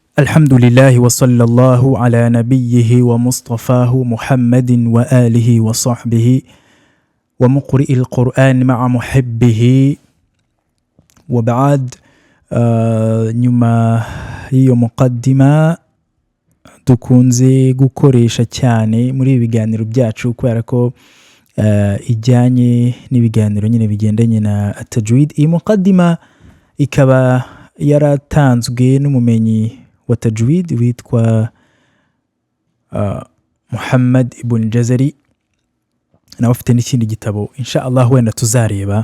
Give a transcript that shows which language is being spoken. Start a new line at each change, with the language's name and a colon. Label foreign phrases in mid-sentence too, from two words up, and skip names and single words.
Arabic: الحمد لله وصلى الله على نبيه ومصطفاه محمد وآله وصحبه ومقرئ القرآن مع محبه وبعد.
Kinyarwanda: nyuma y'iyo muqaddima dukunze gukoresha cyane muri ibiganiro byacu kubera ko ijyanye n'ibiganiro nyine bigendanye na tajwid. Iyi muqaddima ikaba yaratanzwe n'umumenyi wa tajwid witwa Muhammad ibn Jazari, nawe afite n'ikindi gitabo
Arabic: إن شاء الله
Kinyarwanda: wenda tuzareba.